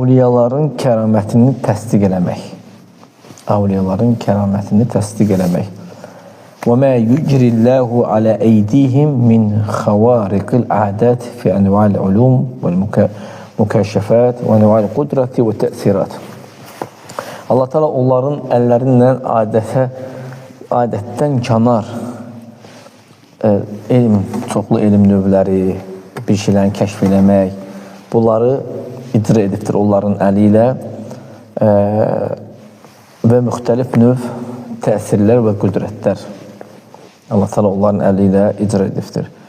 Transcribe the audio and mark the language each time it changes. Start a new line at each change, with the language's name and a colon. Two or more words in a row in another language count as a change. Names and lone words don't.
Azerbaijani: Avliyaların kəramətini təsdiq eləmək. Avliyaların kəramətini təsdiq eləmək.
Arabic: وَمَا يُجْرِ اللّٰهُ عَلَى اَيْدِيهِمْ مِنْ خَوَارِقِ الْعَادَاتِ فِي أَنْوَاءِ الْعُلُومِ وَالْمُكَاشَفَاتِ وَأَنْوَاءِ الْقُدْرَةِ وَالتَّأْثِيرَاتِ.
Azerbaijani: Allah Teala onların əllərindən adətdən kənar çoxlu elm növləri, bir şeylərin kəşf eləmək, bunları icra edibdir onların əli ilə və müxtəlif növ təsirlər və qüdrətlər Allah Teala onların əli ilə icra edibdir.